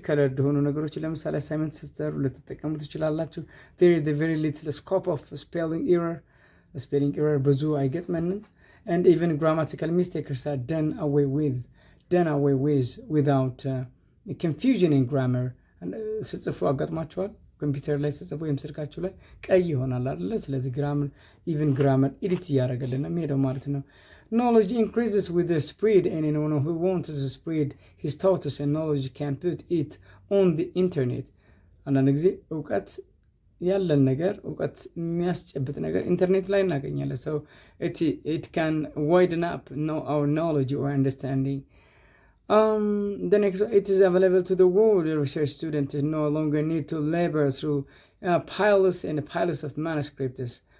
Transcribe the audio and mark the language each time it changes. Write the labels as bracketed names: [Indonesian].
[Amharic] colored ሆኑ ነገሮች ለምሳሌ አሳይመንት ስትሰሩ ልትጠቀሙ ትችላላችሁ። [English] there is very little scope of spelling error [Amharic] ብዙ አይገጥመንም. [English] and even grammatical mistakes are done away with without confusion in grammar. [Amharic] ስትጽፉ አጋጥሟችኋል? ኮምፒውተር ላይ ስትጽፉ ወይም ስልካችሁ ላይ ቀይ ይሆናል አይደለ? ስለዚህ grammar ኤዲት እያደረገልን ነው የሚሄደው ማለት ነው። [English] knowledge increases with the speed, and anyone who wants to spread his thoughts and knowledge can put it on the internet. [Amharic] አንዳንድ ጊዜ እውቀት ያለን ነገር እውቀት የሚያስጨብጥ ነገር ኢንተርኔት ላይ እናገኛለን። [English] so it can widen up our knowledge or understanding. The next, it is available to the world. Research students no longer need to labor through piles of manuscripts.